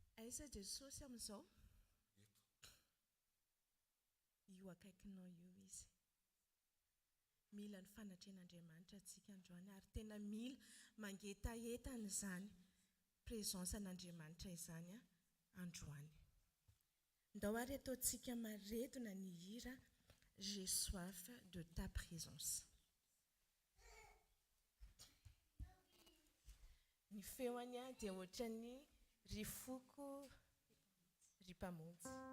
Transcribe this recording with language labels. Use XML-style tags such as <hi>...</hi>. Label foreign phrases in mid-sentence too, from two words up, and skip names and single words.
<mg>aiza Jesosy amin'izao? Io akaikinao io izy. Mila ny fanatrehan'Andriamanitra antsika androany ary tena mila mangetahetana izany présence an'Andriamanitra izany androany. Ndao ary ataontsika maretona ny hira J'ai soif de ta présence. Ny feoany dia ohatran'ny rifoko ripamonjy.</mg>